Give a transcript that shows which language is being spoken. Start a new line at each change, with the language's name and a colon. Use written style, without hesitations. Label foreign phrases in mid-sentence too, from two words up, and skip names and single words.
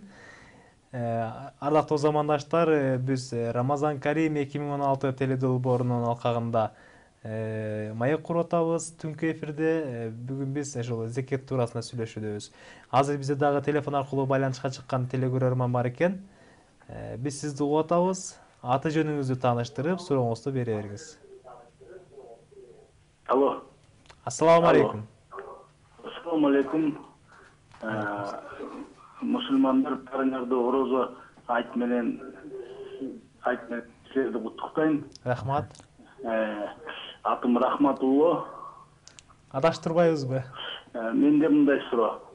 Kyrgyz: Ардактуу замандаштар, биз Рамазан Карим 2016 теледолбоорунун алкагында маек куруп атабыз түнкү эфирде. Бүгүн биз ошол зекет туурасында сүйлөшүбүз. Азыр бизде дагы телефон аркылуу байланышка чыккан телекөрөрман бар экен. Биз сизди угуп атабыз. Аты жөнүңүздү тааныштырып, сурооңузду бере бериңиз. Алло.
Arabic: السلام عليكم. السلام عليكم.
Kyrgyz: Мусулмандар барыңарды орозо айт менен силерди куттуктайм. Рахмат. Атым Рахматулло. Адаштырбайбызбы? Менде мындай суроо.